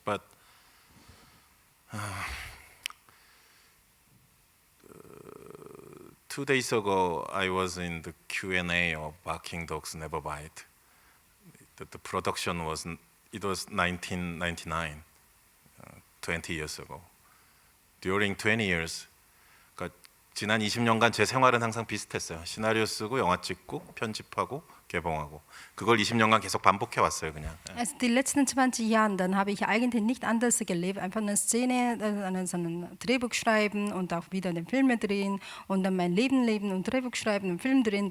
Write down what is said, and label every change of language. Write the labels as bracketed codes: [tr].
[en] But 2 days ago, I was in the Q&A of Barking Dogs Never Bite. The production was 1999, 20 years ago. During 20 years, [ko] 그러니까 지난 20년간 제 생활은 항상 비슷했어요. 시나리오 쓰고 영화 찍고 편집하고 개봉하고 그걸 20년간 계속 반복해 왔어요, 그냥. [de] Also die letzten 20 Jahre, dann habe ich eigentlich nicht anders gelebt. Einfach eine Szene, so ein Drehbuch schreiben und auch wieder den Film drehen und dann mein Leben leben und Drehbuch schreiben und Film drehen.